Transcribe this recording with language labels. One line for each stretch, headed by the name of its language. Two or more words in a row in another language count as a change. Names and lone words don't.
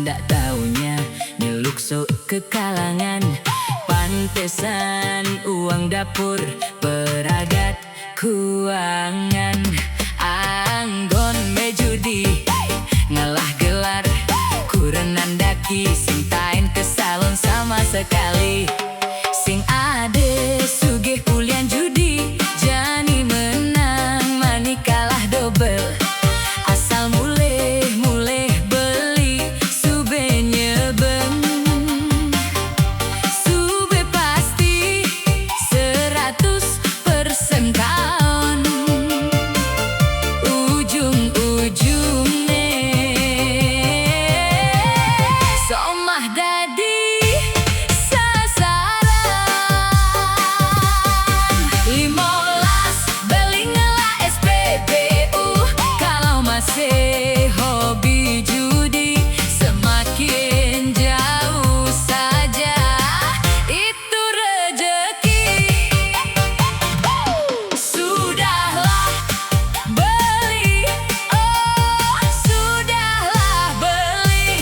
Indonesian: Dak taunya
Balinese: nyeluk sok
Indonesian: ke kalangan, pantesan uang dapur peragat keuangan.
Balinese: Anggon mejudi ngalah gelar, kurenan daki sing tain ke salon
Indonesian: sama sekali.
Balinese: Sing ade sugih kulian judi, jani menang mani kalah dobel. Asal mulih-mulih beli, sube nyebeng. Sube pasti 100% kaon. Ujung-ujungnya somah dadi sasaran.
Indonesian: 15
Balinese: beli ngelah
Indonesian: SPBU, kalau masih hobi judi, semakin jauh saja itu rezeki. Sudahlah beli, oh sudahlah beli.